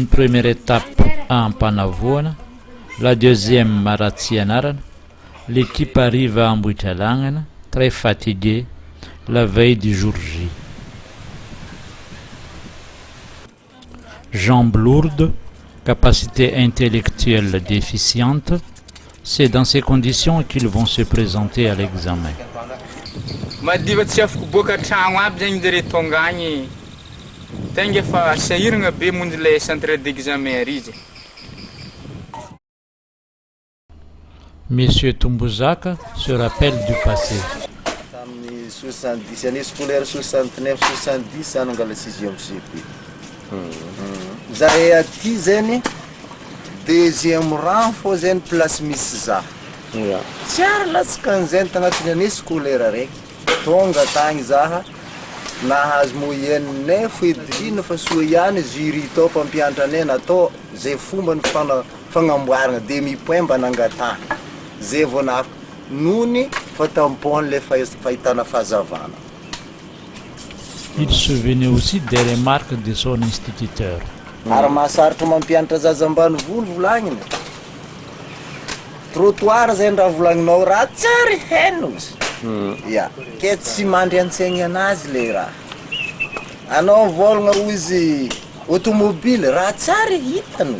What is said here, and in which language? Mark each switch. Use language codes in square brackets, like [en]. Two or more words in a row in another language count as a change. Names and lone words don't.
[fr] première étape à Ampanavoana, la deuxième Maratsianarana, l'équipe arrive à Ambohitralangana, très fatiguée, la veille du jour J. Jambes lourdes, capacité intellectuelle déficiente, c'est dans ces conditions qu'ils vont se présenter à l'examen. [mg] Madiva tsy afaka boaka tragno aby zegny dere tonga agny tenga fa sahiragna be mondy [fr] le centre d'examen [mg] rizy. [fr] Monsieur Tumbuzaka se rappelle du passé. [mg] Tamin'ny 70 [fr] année scolaire [mg] 69-70 anangala 6e CP. Zahay aty zany [fr] deuxième rang [mg] fô zany place misy za. Tsy ary latsaka an'izany tagnatin'ny [fr] année scolaire [mg] araiky. Tonga tagny zaha nahazo moyenne 9,5 fa soa ihany jury tao mpampianatra anay natao zay fomba ny fagnamboarana demi-point mba nangatana. Zay vao nafaka nony fa tampon le fahitana fahazavana. [fr] Il se souvenait aussi des remarques de son instituteur. [mg] Ary mahasaritra mampianatra zaza ambanivolo volagniny. Trottoir zay raha volagninao raha tsary heno izy. Ya, ke tsy mandry an-tsaigny anazy le raha. Anao volagna ho izy automobile raha tsary hitany.